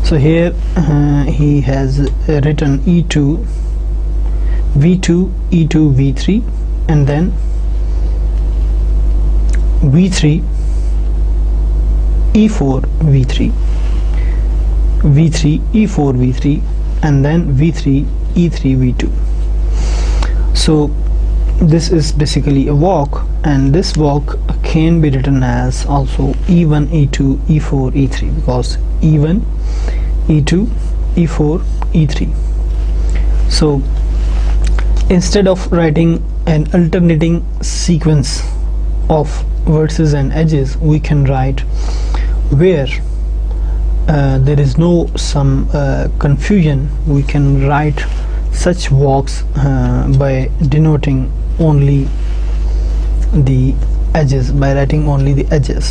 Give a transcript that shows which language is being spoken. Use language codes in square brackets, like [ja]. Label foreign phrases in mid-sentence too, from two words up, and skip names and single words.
[en] So here he has written E2, V2, E2, V3, and then V3, E4, V3, V3, E4, V3, and then V3, E3, V2. So this is basically a walk, and this walk can be written as also E1, E2, E4, E3, because E1, E2, E4, E3. So instead of writing an alternating sequence of vertices and edges, we can write where there is no some confusion, we can write such walks by denoting only the edges, by writing only the edges.